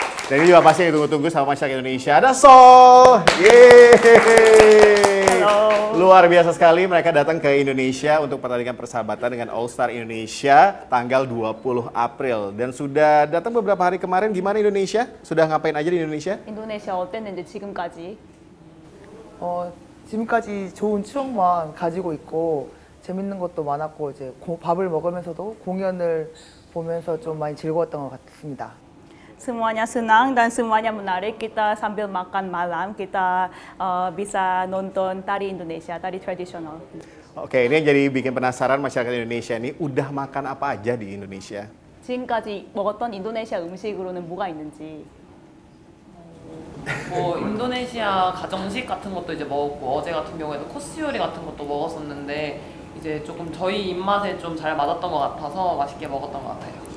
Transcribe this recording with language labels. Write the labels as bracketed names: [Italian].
[Indonesian] Dan ini juga pasti yang ditunggu-tunggu sama masyarakat Indonesia. Ada Sol. Yeay. Luar biasa sekali mereka datang ke Indonesia untuk pertandingan persahabatan dengan All Star Indonesia tanggal 20 April. Dan sudah datang beberapa hari kemarin. Gimana Indonesia? Sudah ngapain aja di Indonesia? [Korean] 인도네시아 어땠는지 지금까지? 지금까지 좋은 추억만 가지고 있고 재밌는 것도 많았고 이제 밥을 먹으면서도 공연을 보면서 좀 많이 즐거웠던 것 같습니다. [Indonesian] Semuanya senang dan semuanya menarik. Kita sambil makan malam, kita bisa nonton tari Indonesia, tari tradisional. Oke, ini yang jadi bikin penasaran masyarakat Indonesia ini udah makan apa aja di Indonesia? [Korean] 지금까지 먹었던 인도네시아 음식으로는 뭐가 있는지. 뭐 인도네시아 가정식 같은 것도 이제 먹었고 어제 같은 경우에도 코스 요리 같은 것도 먹었었는데 이제 조금 저희 입맛에 좀 잘 맞았던 것 같아서 맛있게 먹었던 것 같아요.